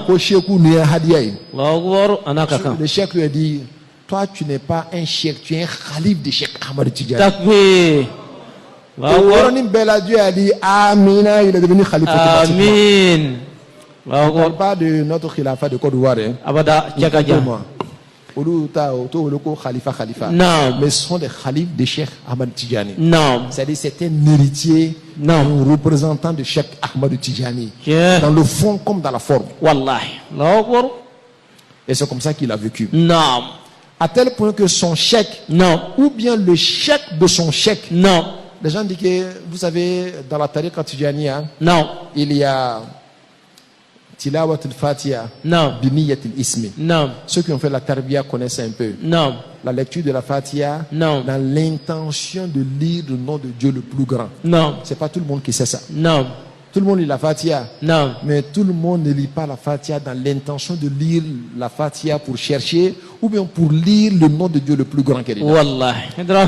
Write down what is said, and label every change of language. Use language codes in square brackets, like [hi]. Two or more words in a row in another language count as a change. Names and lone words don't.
[fr] Le cheikh lui a dit, toi tu n'es pas un cheikh, tu es un khalif de Cheikh Ahmad Tidjani. Takbir. Dieu a dit Amina, il est devenu khalife. Amin. On ne parle pas de notre khilafa de Côte d'Ivoire. Abada, Khalifa. Non. Mais ce sont des khalifes de Cheikh Ahmad Tidjani. Non. C'est-à-dire c'est un héritier, un représentant de Cheikh Ahmad Tidjani. Dans le fond comme dans la forme. Wallahi. Et c'est comme ça qu'il a vécu. Non. À tel point que son chèque, ou bien le chèque de son chèque, les gens disent que, vous savez, dans la tariqa Tidjaniya, il y a [ar] تلاوة الفاتحة بنية الاسم. [fr] Ceux qui ont fait la tarbiya connaissent un peu. La lecture de la Fatiha, dans l'intention de lire le nom de Dieu le plus grand. C'est pas tout le monde qui sait ça. Tout le monde lit la Fatiha. Mais tout le monde ne lit pas la Fatiha dans l'intention de lire la Fatiha pour chercher ou bien pour lire le nom de Dieu le plus grand qu'elle est.